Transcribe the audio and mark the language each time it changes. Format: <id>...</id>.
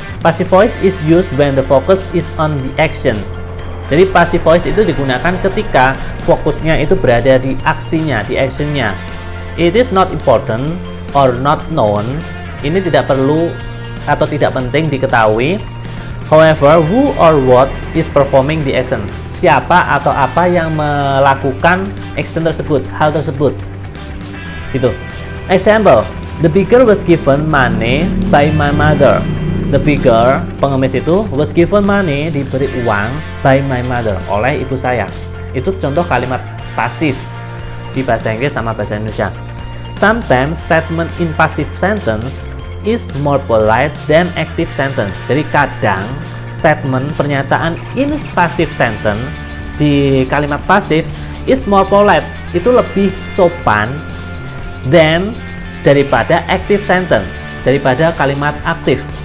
<en>Passive voice is used when the focus is on the action.</en> <id>Jadi passive voice itu digunakan ketika fokusnya itu berada di aksinya, di actionnya.</id> <en>It is not important or not known.</en> <id>Ini tidak perlu atau tidak penting diketahui.</id> <en>However, who or what is performing the action?</en> <id>Siapa atau apa yang melakukan action tersebut, hal tersebut. Gitu.</id> <en>Example, the beggar was given money by my mother. The beggar,</en> <id>pengemis itu,</id> <en>was given money,</en> <id>diberi uang</id> <en>by my mother,</en> <id>oleh ibu saya. Itu contoh kalimat pasif di bahasa Inggris sama bahasa Indonesia.</id> <en>Sometimes statement in passive sentence is more polite than active sentence.</en> <id>Jadi kadang statement pernyataan</id> <en>in passive sentence</en> <id>di kalimat pasif</id> <en>is more polite,</en> <id>itu lebih sopan than daripada</id> <en>active sentence,</en> <id>daripada kalimat aktif.</id>